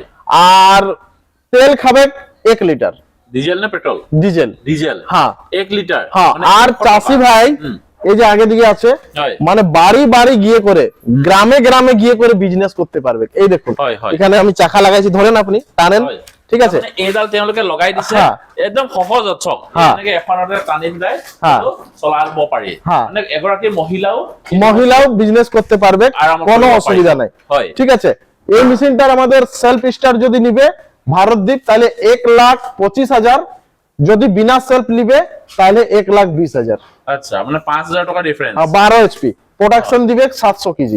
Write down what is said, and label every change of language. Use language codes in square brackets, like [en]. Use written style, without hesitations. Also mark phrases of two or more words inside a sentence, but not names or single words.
[bn] আর তেল খাবে 1 লিটার। ডিজেল না পেট্রোল? ডিজেল। ডিজেল, হ্যাঁ 1 লিটার। হ্যাঁ। আর চাষি ভাই এই যে আগে দিকে আছে, মানে বাড়ি বাড়ি গিয়ে করে, গ্রামে গ্রামে গিয়ে করে বিজনেস করতে পারবে। এই দেখুন, এখানে আমি চাকা লাগাইছি, ধরেন আপনি টানেন। ঠিক আছে, [as] এইডাল তেওঁলোকে লগাই দিছে, একদম সহজ অচক, এনেকে এখনতে টানি দিলে চলাব পাৰি। মানে এগৰাকী মহিলাও [bn] বিজনেস করতে পারবে, কোনো অসুবিধা নাই। ঠিক আছে, এই মেশিনটার আমাদের [en] self start [bn] যদি নিবে ভারতদ্বীপ তাহলে 1,25,000, যদি বিনা সেলফ নিবে তাহলে 1,20,000। আচ্ছা, মানে 5,000 টাকা ডিফারেন্স। 12 [en] HP production [bn] দিবে 700 কেজি।